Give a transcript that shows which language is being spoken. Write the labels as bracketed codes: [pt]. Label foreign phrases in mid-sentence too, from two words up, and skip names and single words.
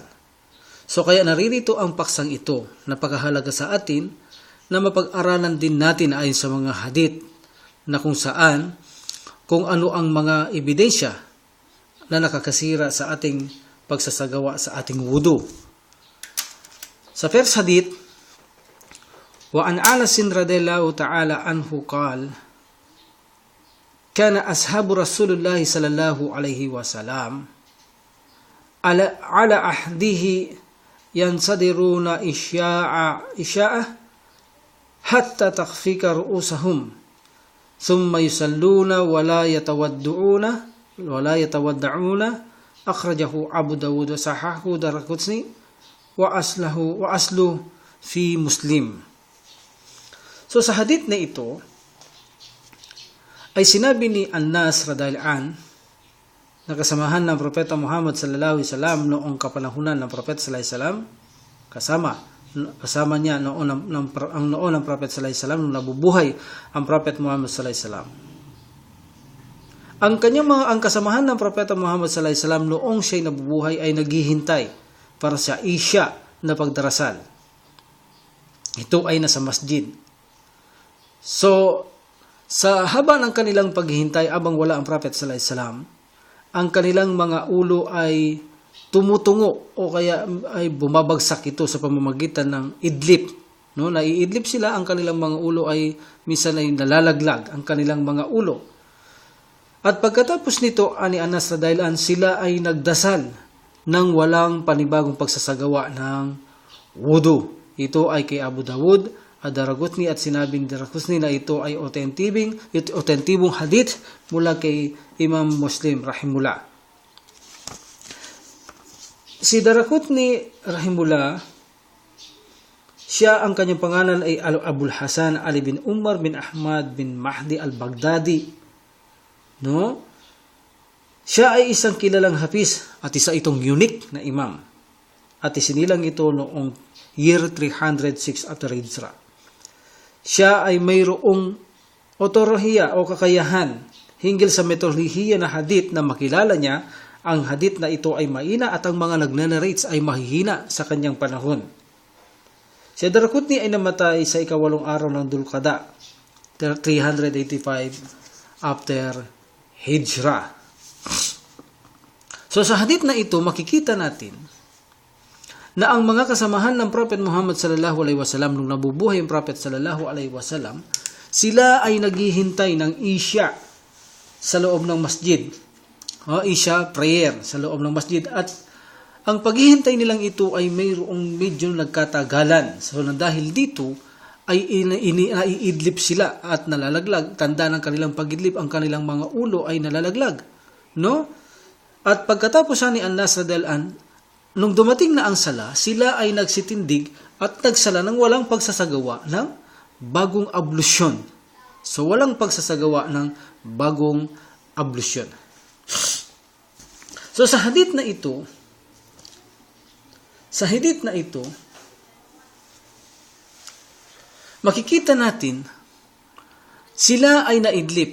[tl] So, kaya naririto ang paksang ito, napakahalaga sa atin na mapag-aralan din natin ayon sa mga hadith na kung saan, kung ano ang mga ebidensya na nakakasira sa ating pagsasagawa sa ating wudu. Sa first hadith, [ar] وَعَنْ أَنَسٍ رَضِيَ اللَّهُ تَعَالَى عَنْهُ قَالَ كَانَ أَصْحَابُ رَسُولِ اللَّهِ صَلَّى اللَّهُ عَلَيْهِ وَسَلَّمَ عَلَى عَهْدِهِ يَنْصَدِرُونَ إِشَاءَ حَتَّى تَخْفِيكَ رُؤُوسَهُمْ ثم يصلون ولا يتودعون أخرجه أبو داود وصححه الدارقطني وأصله في مسلم. [tl] So sa hadith na ito ay sinabi ni Anas [ar] رضي الله عن [tl] na kasamahan ng Propeta Muhammad [ar] صلى الله عليه وسلم [tl] noong kapanahunan ng Propeta [ar] صلى الله عليه وسلم, [tl] kasama niya noon ng Prophet [ar] صلى الله عليه وسلم [tl] nung nabubuhay ang Prophet Muhammad [ar] صلى الله عليه وسلم. [tl] Ang kasamahan ng Propeta Muhammad [ar] صلى الله عليه وسلم [tl] noong siya'y nabubuhay ay naghihintay para sa Isya na pagdarasal. Ito ay nasa masjid. So, sa haba ng kanilang paghihintay abang wala ang Prophet [ar] صلى الله عليه وسلم, [tl] ang kanilang mga ulo ay tumutungo o kaya ay bumabagsak ito sa pamamagitan ng idlip. No? Naiidlip sila, ang kanilang mga ulo ay minsan ay nalalaglag ang kanilang mga ulo. At pagkatapos nito, ani Anas [ar] رضي الله عنه, [tl] sila ay nagdasal ng walang panibagong pagsasagawa ng wudu. Ito ay kay Abu Dawud, ad-Daraqutni, at sinabing Daraqutni na ito ay otentibong hadith mula kay Imam Muslim rahimullah. Si Daraqutni rahimullah, siya ang kanyang pangalan ay Abul Hasan Ali bin Umar bin Ahmad bin Mahdi al-Baghdadi. No? Siya ay isang kilalang hafiz at isa itong unique na imam. At isinilang ito noong year 306 [en] after Hijrah. [tl] Siya ay mayroong otorhiya o kakayahan hinggil sa metodolohiya na hadith na makilala niya. Ang hadith na ito ay maina at ang mga nagnanarrates ay mahihina sa kanyang panahon. Si Daraqutni ay namatay sa ikawalong araw ng Dulqada, 385 [en] after Hijrah. [tl] So sa hadith na ito, makikita natin na ang mga kasamahan ng Prophet Muhammad [ar] صلى الله عليه وسلم [tl] nung nabubuhay ang Prophet [ar] صلى الله عليه وسلم, [tl] sila ay naghihintay ng Isya sa loob ng masjid. Isya prayer sa loob ng masjid, at ang paghihintay nilang ito ay mayroong medyo nagkatagalan. So dahil dito ay naiidlip sila at nalalaglag. Tanda ng kanilang pagidlip, ang kanilang mga ulo ay nalalaglag. No? At pagkatapos ni Anas [ar] رضي الله عنه, [tl] nung dumating na ang sala, sila ay nagsitindig at nagsala ng walang pagsasagawa ng bagong ablusyon. So walang pagsasagawa ng bagong ablusyon. So sa hadith na ito, makikita natin sila ay naidlip.